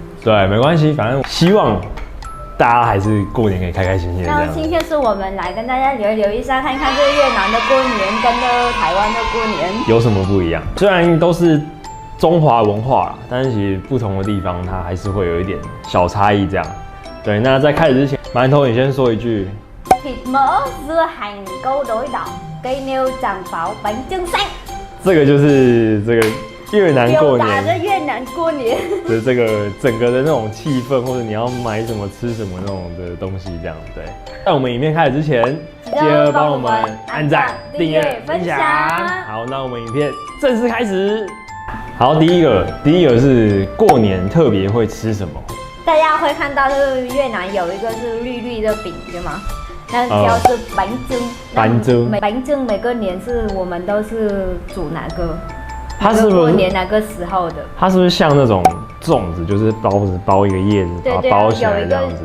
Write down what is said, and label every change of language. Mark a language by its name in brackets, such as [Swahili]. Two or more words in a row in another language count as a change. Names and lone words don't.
[Chinese] 对，没关系，反正希望大家还是过年可以开开心心的。那今天是我们来跟大家聊一下，看看这越南的过年跟这台湾的过年有什么不一样。虽然都是中華文化啦，但是其實不同的地方它還是會有一點小差異這樣。對，那在開始之前，饅頭你先說一句。 [Vietnamese] thịt mỡ dưa hành câu đối đỏ cây nêu tràng pháo bánh trưng xanh。 [Chinese] 這個就是這個越南過年。表達着越南過年的這個整個的那種氣氛，或者你要買什麼吃什麼那種的東西這樣。對。在我們影片開始之前，記得幫我們按讚、訂閱、分享。好，那我們影片正式開始。好，第一個是過年特別會吃什麼？大家會看到，就是越南有一個是綠綠的餅，對嗎？那叫是板蒸。板蒸。板蒸每個年是我們都是煮哪個？它是不是過年哪個時候的？它是不是像那種粽子，就是包一個葉子，把它包起來這樣子？